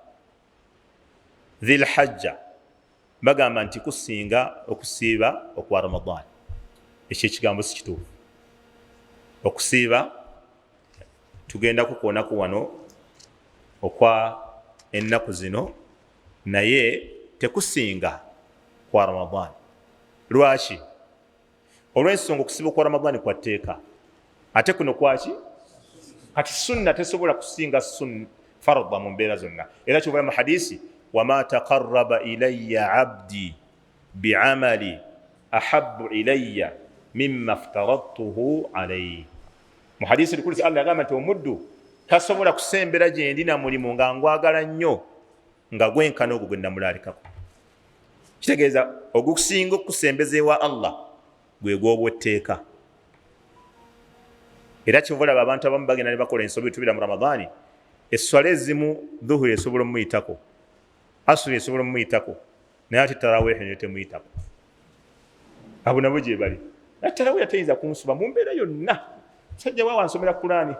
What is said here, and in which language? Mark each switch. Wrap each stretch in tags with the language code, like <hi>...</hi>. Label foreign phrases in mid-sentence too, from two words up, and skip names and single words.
<lg>dhil hajja bagamba nti kusinga okusiiba okwa Ramadhaani ekyo ekigambo si kituufu okusiiba tugenda kukoonako wano okwa ennaku zino naye tekusinga kwa Ramadhaani lwaki olw'ensonga okusiba kwa Ramadhaani kwa tteeka ate kuno kwaki kati sunna tesobola kusinga fardha mu mbeera zonna era kyobula mu hadisi</lg> <ar>وما تقرب إلي عبدي بعمل أحب إلي مما افترضته عليه</ar> <lg>mu hadisi likulisi Allah yagamba nti omuddu tasobola kusembera gye ndi na mulimu nga ngwagala nnyo nga gwenkana ogwo gwe namulaalikako kitegeeza ogukusinga okusembeza ewa Allah gwe gw'obwetteeka era kyovulaba abantu abamu bagenda ne bakola ensobi etubira mu Ramadhaani esswala ezimu dhuhuri esobola omuyitako asuri esobola omuyitako naye ate taraweehi ne temuyitako abo nabo gye bali taraweehi atayinza kunsuba mu mbeera yonna sajja waawa nsomera Qur'ani</lg>